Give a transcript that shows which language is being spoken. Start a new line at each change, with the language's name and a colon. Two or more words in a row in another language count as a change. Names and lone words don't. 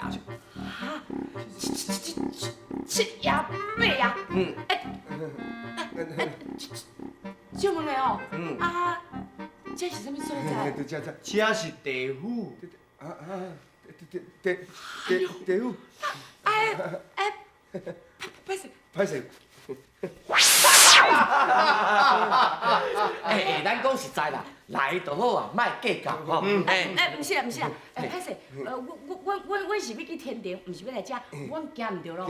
Min Nan Chinese: 哈，七爷八爷。借问下哦，这是什么所在？这是地府。地府。歹势。咱讲实在啦，来就好啊，莫计较吼。不是啦，歹势，阮是要去天庭，毋是要来遮，阮行唔着咯。